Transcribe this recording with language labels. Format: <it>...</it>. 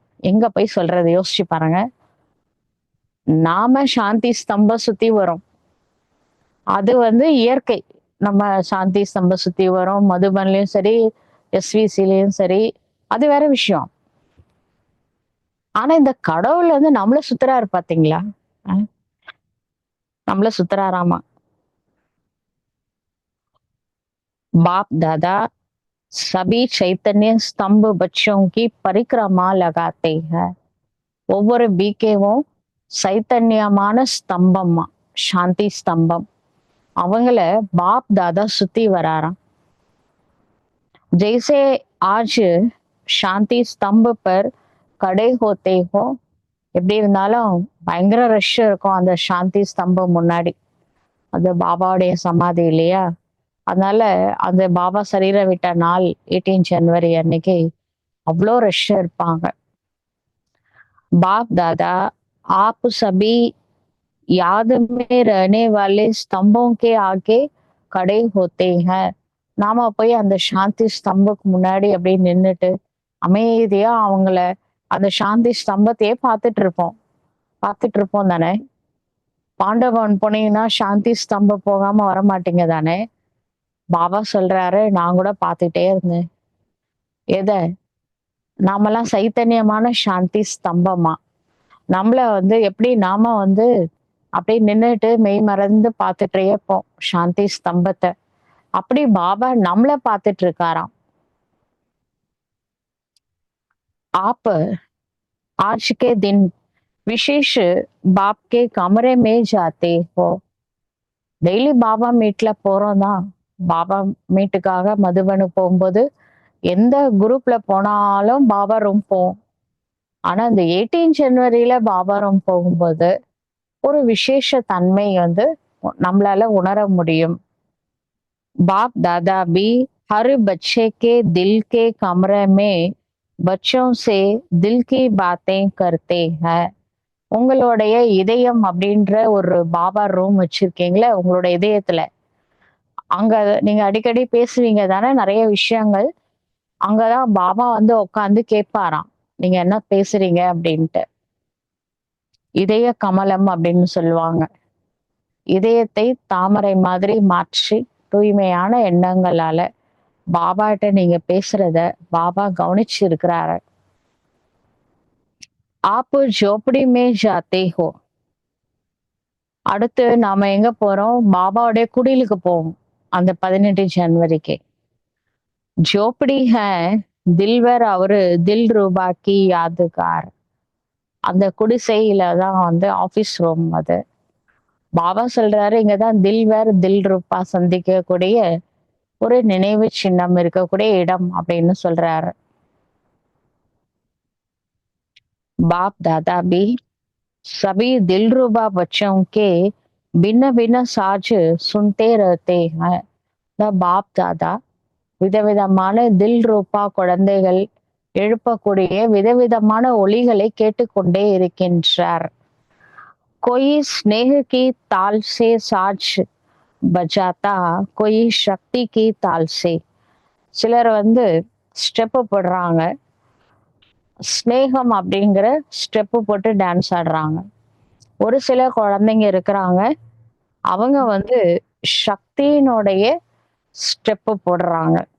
<ta>எங்க போய் சொல்றது யோசிச்சு பாருங்க. நாம சாந்தி ஸ்தம்பம் சுத்தி வரும், அது வந்து இயற்கை. நம்ம சாந்தி ஸ்தம்பம் சுத்தி வரும், மதுபன்லயும் சரி எஸ்விசிலையும் சரி, அது வேற விஷயம். ஆனா இந்த கடவுள் வந்து நம்மள சுத்துறாரு பாத்தீங்களா, நம்மள சுத்துறாராமா.</ta> <hi>बाप दादा सभी चैतन्य स्तंभ बच्चों की परिक्रमा लगाते हैं.</hi> <ta>ஒவ்வொரு பீக்கேவும் சைத்தன்யமான ஸ்தம்பம்மா, சாந்தி ஸ்தம்பம். அவங்கள பாப் தாதா சுத்தி வராராம்.</ta> <hi>जैसे आज शांति स्तंभ पर खड़े होते हो,</hi> <ta>எப்படி இருந்தாலும் பயங்கர ரஷ் இருக்கும் அந்த சாந்தி ஸ்தம்பம் முன்னாடி. அது பாபாவுடைய சமாதி இல்லையா, அதனால அந்த பாபா சரீரம் விட்ட நாள் 18 ஜனவரி அன்னைக்கு அவ்வளோ ரஷ் இருப்பாங்க.</ta> <hi>बाप दादा आप सभी याद में रहने वाले स्तंभों के आगे खड़े होते हैं.</hi> <ta>நாம போய் அந்த சாந்தி ஸ்தம்புக்கு முன்னாடி அப்படியே நின்றுட்டு அமைதியா அவங்கள அந்த சாந்தி ஸ்தம்பத்தையே பார்த்துட்டு இருப்போம் தானே. பாண்டவன் போனீங்கன்னா சாந்தி ஸ்தம்பம் போகாம வரமாட்டீங்க தானே. பாபா சொல்றாரு, நான் கூட பார்த்துட்டே இருந்தேன். எதை? நாமெல்லாம் சைத்தன்யமான சாந்தி ஸ்தம்பமா. நம்மள வந்து எப்படி நாம வந்து அப்படியே நின்றுட்டு மெய் மறந்து பார்த்துட்டே இருப்போம் சாந்தி ஸ்தம்பத்தை. அப்படி பாபா நம்மள பார்த்துட்டு இருக்காராம்.</ta> <hi>आप आज के दिन विशेष बाप के कमरे में जाते हो.</hi> <ta>டெய்லி பாபா மீட்ல போறோம் தான். பாபா மீட்டுக்காக மதுபனு போகும்போது எந்த குரூப்ல போனாலும் பாபா ரூம் போவோம். ஆனா இந்த 18 ஜனவரியில பாபா ரூம் போகும்போது ஒரு விசேஷ தன்மை வந்து நம்மளால உணர முடியும்.</ta> <hi>बाप दादा भी हर बच्चे के दिल के कमरे में बच्चों से दिल की बातें करते हैं.</hi> <ta>உங்களுடைய இதயம் அப்படின்ற ஒரு பாபா ரூம் வச்சிருக்கீங்களே உங்களோட இதயத்துல, அங்க நீங்க அடிக்கடி பேசுவீங்க தானே நிறைய விஷயங்கள். அங்கதான் பாபா வந்து உட்காந்து கேட்பாராம். நீங்க என்ன பேசுறீங்க அப்படின்ட்டு. இதய கமலம் அப்படின்னு சொல்லுவாங்க. இதயத்தை தாமரை மாதிரி மாற்றி தூய்மையான எண்ணங்களால பாபாட்ட நீங்க பேசுறத பாபா கவனிச்சு இருக்கிறாரு.</ta> <hi>ஆப்பு ஜோப்படி மே ஜாத்தே ஹோ.</hi> <ta>அடுத்து நாம எங்க போறோம்? பாபாவுடைய குடிலுக்கு போவோம். அந்த 18 ஜனவரிக்கு.</ta> <hi>ஜோப்படி ஹே தில்வர் அவரு தில் ரூபா கி யாதுகார்.</hi> <ta>அந்த குடிசையில தான் வந்து ஆபீஸ் ரூம் அது. பாபா சொல்றாரு இங்கதான் தில்வர் தில் ரூபா சந்திக்கக்கூடிய ஒரு நினைவு சின்னம் இருக்கக்கூடிய இடம் அப்படின்னு சொல்றாரு.</ta> <hi>बाप दादा भी सभी दिलरुबा बच्चों के भिन्न भिन्न साज सुनते रहते हैं.</hi> <ta>பாப் தாதா விதவிதமான தில் ரூபா குழந்தைகள் எழுப்பக்கூடிய விதவிதமான ஒலிகளை கேட்டுக்கொண்டே இருக்கின்றார்.</ta> <hi>कोई स्नेह की ताल से साज बजाता कोई शक्ति की ताल से.</hi> <ta>சிலர் வந்து ஸ்டெப் போடுறாங்க, ஸ்னேகம் அப்படிங்கிற ஸ்டெப்பு போட்டு டான்ஸ் ஆடுறாங்க. ஒரு சில குழந்தைங்க இருக்கிறாங்க, அவங்க வந்து சக்தியினுடைய ஸ்டெப்பு போடுறாங்க.</ta>